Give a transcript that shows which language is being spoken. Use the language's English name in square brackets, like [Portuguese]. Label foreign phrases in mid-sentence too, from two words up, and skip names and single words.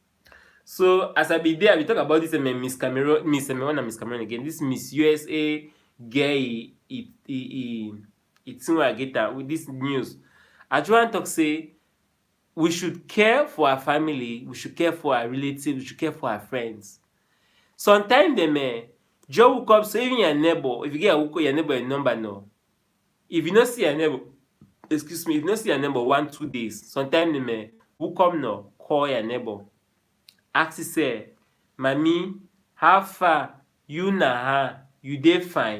[Nigerian Pidgin] So as I be there, we talk about this Miss Cameron again. This Miss USA get it thing wey I get am with this news. I just wan talk say we should care for our family, we should care for our relatives, we should care for our friends. Sometimes dem just hook up, so even your neighbor, if you get your neighbor your number now, if you no see your neighbor, excuse me, if you no see your neighbor 1-2 days, sometimes dem hook up now, call your neighbor, ask you say, mami, how far, you na her, you dey fine?